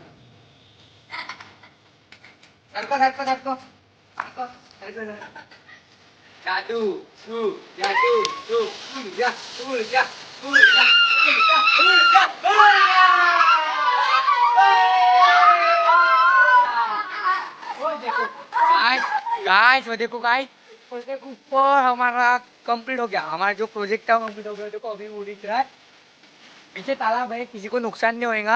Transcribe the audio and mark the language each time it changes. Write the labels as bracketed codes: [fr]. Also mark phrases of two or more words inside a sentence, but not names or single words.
[hi] सरको सरको सरको सरको सरको सरको। जादू तू जादू तू उड़ जा उड़ जा उड़ जा उड़ जा उड़ जा उड़ जा। वो देखो गाइस गाइस वो देखो ऊपर हमारा कंप्लीट हो गया। हमारा जो प्रोजेक्ट था कंप्लीट हो गया। देखो अभी उड़ रहा है पीछे तालाब है किसी को नुकसान नहीं होएगा।